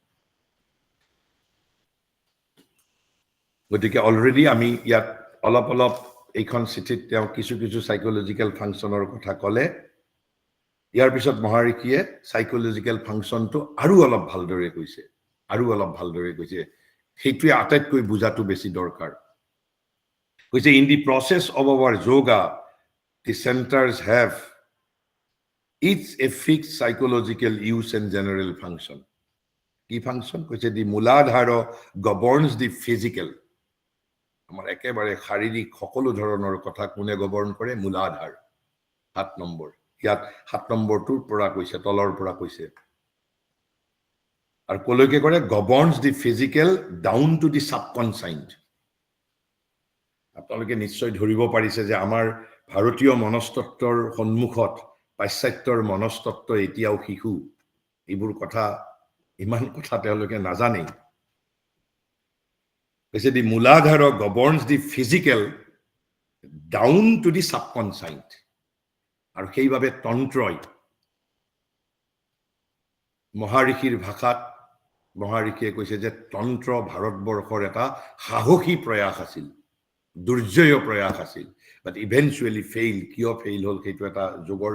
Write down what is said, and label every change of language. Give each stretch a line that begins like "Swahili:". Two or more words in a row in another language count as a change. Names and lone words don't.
Assamese: গতিকে অলৰেডি আমি ইয়াত অলপ এইখন চিঠিত তেওঁ কিছু
English: psychological function
Assamese: কথা ক'লে। ইয়াৰ পিছত মহাৰিষিয়ে
English: psychological function
Assamese: আৰু অলপ ভালদৰে কৈছে। সেইটোৱে আটাইতকৈ বুজাটো বেছি দৰকাৰ কৈছে
English: in the process of our yoga the centers have each a fixed psychological use and general function
Assamese: কি ফাংশন কৈছে
English: the muladhara governs the physical
Assamese: আমাৰ একেবাৰে শাৰীৰিক সকলো ধৰণৰ কথা কোনে গৱৰ্ণ কৰে মূলাধাৰ 7 নম্বৰ ইয়াত 7 নম্বৰটোৰ পৰা কৈছে তলৰ পৰা কৈছে আৰু কলৈকে কৰে
English: governs the physical down to the subconscious
Assamese: আপোনালোকে নিশ্চয় ধৰিব পাৰিছে যে আমাৰ ভাৰতীয় মনস্তত্বৰ সন্মুখত পাশ্চাত্যৰ মনস্তত্ব এতিয়াও শিশু এইবোৰ কথা ইমান কথা তেওঁলোকে নাজানে কৈছে
English: the muladhara governs the physical down to the subconscious
Assamese: আৰু সেইভাবে তন্ত্ৰই মহাৰিষিৰ ভাষাত মহাৰিষিয়ে কৈছে যে তন্ত্ৰ ভাৰতবৰ্ষৰ এটা সাহসী প্ৰয়াস আছিল দুৰ্জয় প্ৰয়াস আছিল
English: but eventually fail
Assamese: কিয় ফেইল হল সেইটো এটা যোগৰ